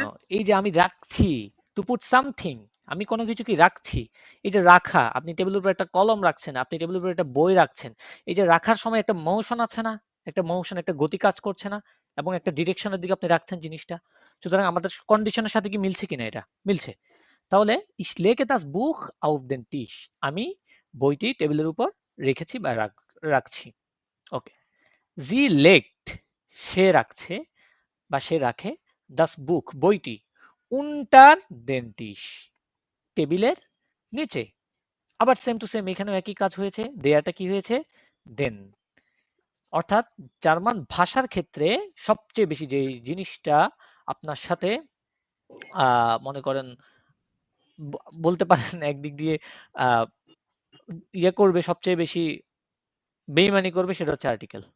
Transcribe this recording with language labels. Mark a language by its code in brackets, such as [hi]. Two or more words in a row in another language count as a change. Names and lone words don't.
[bn] এই যে আমি রাখছি, [en] to put something, [bn] আমি কোনো কিছু কি রাখছি, এই যে রাখা, আপনি টেবিলের উপর একটা কলম রাখছেন, আপনি টেবিলের উপর একটা বই রাখছেন, এই যে রাখার সময় একটা মোশন আছে না, একটা মোশন, একটা গতি কাজ করছে না, এবং একটা ডিরেকশনের দিকে আপনি রাখছেন জিনিসটা। সুতরাং আমাদের কন্ডিশনের সাথে কি মিলছে কিনা? এটা মিলছে। তাহলে [de] ich lege das Buch auf den Tisch, [bn] আমি বইটি টেবিলের উপর রেখেছি বা রাখছি। ওকে, [de] sie legt, [bn] সে রাখছে বা সে রাখে, [de] das Buch, বইটি, unter den Tisch, [bn] টেবিলের নিচে। আবার [en] same to same [bn] এখানেও একই কাজ হয়েছে, দেয়াটা কি হয়েছে? দেন। অর্থাৎ জার্মান ভাষার ক্ষেত্রে সবচেয়ে বেশি যে জিনিসটা আপনার সাথে মনে করেন বলতে পারেন একদিক দিয়ে আহ ইয়ে করবে, সবচেয়ে বেশি বেইমানি করবে, সেটা হচ্ছে আর্টিকেল।